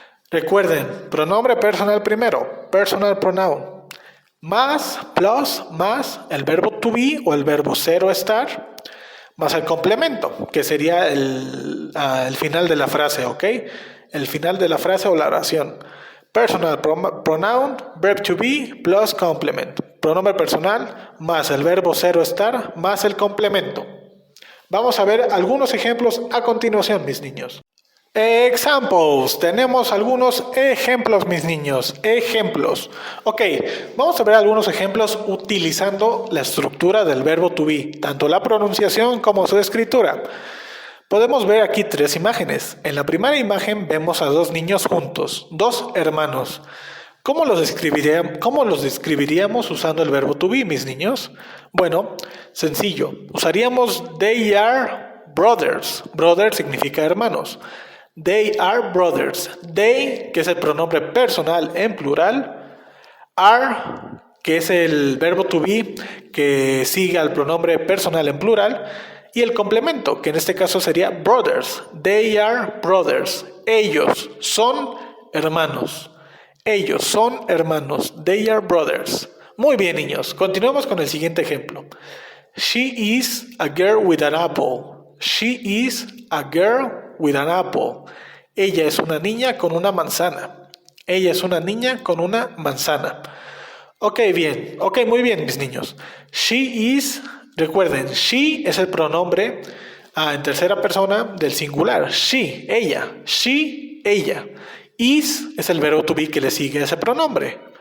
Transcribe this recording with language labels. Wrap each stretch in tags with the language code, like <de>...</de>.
<es>Recuerden, pronombre personal primero,</es> <en>personal pronoun,</en> <es>más el verbo to be o el verbo ser o estar, más el complemento, que sería el final de la frase, ¿ok? El final de la frase o la oración.</es> <en>Personal pronoun, verb to be, plus complement.</en> <es>Pronombre personal, más el verbo ser o estar, más el complemento. Vamos a ver algunos ejemplos a continuación, mis niños. Examples. Tenemos algunos ejemplos, mis niños. Ejemplos. Ok, vamos a ver algunos ejemplos utilizando la estructura del verbo to be, tanto la pronunciación como su escritura. Podemos ver aquí 3 imágenes. En la primera imagen vemos a 2 niños juntos, 2 hermanos. ¿Cómo los describiríamos usando el verbo to be, mis niños? Bueno, sencillo. Usaríamos</es> <en>they are brothers. Brother</en> <es>significa hermanos.</es> <en>They are brothers.</en> <es>They, que es el pronombre personal en plural. Are, que es el verbo to be que sigue al pronombre personal en plural. Y el complemento, que en este caso sería brothers. They are brothers. Ellos son hermanos. Ellos son hermanos.</es> <en>They are brothers.</en> <es>Muy bien, niños. Continuemos con el siguiente ejemplo.</es> <en>She is a girl with an apple. She is a girl with an apple.</en> <es>Ella es una niña con una manzana. Ella es una niña con una manzana. Ok, bien. Ok, muy bien, mis niños. She is, recuerden, she es el pronombre en tercera persona del singular. She, ella. She, ella. Is es el verbo to be que le sigue a ese pronombre.</es>